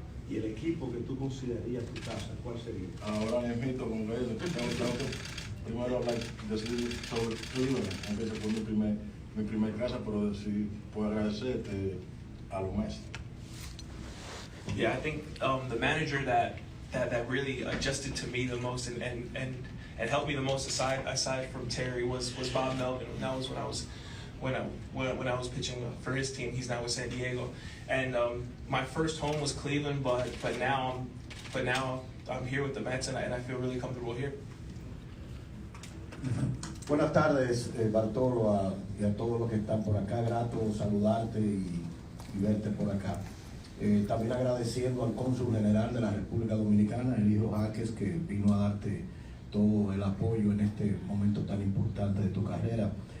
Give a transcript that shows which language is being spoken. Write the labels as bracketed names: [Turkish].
[Spanish] ¿Y el equipo que tú considerarías tu casa, cuál sería? Ahora mismo con él, tengo que primero decir sobre Cleveland, aunque ese fue mi primer casa, pero sí puedo agradecerte a los maestros. [English] Yeah, I think the manager that really adjusted to me the most and helped me the most aside from Terry was Bob Melvin. And that was when I was pitching for his team. He's now with San Diego, and my first home was Cleveland, but now I'm here with the Mets, and I feel really comfortable here. [Spanish] Buenas tardes, Bartolo, y a todos los que están por acá. Grato saludarte y verte por acá. También agradeciendo al cónsul general de la República Dominicana, el hijo Jaques, que vino a darte todo el apoyo en este momento tan importante de tu carrera.